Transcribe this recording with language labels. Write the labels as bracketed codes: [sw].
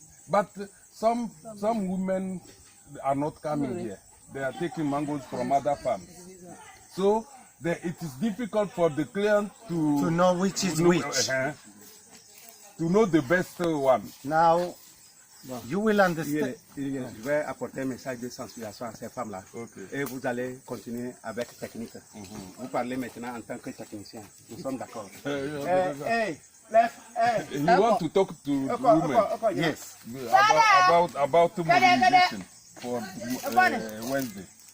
[en] But some women are not coming here. They are taking mangoes from other farms. So it is difficult for the client to know which is which. To know the best one. Now, you will understand. [fr] Je vais apporter un message de sensibilisation à ces femmes-là. [en] Okay. [fr] Et vous allez continuer avec technique. Vous parlez maintenant en tant que technicien. Nous sommes d'accord. [en] You want to talk to women? Yes. About mobilization for Wednesday.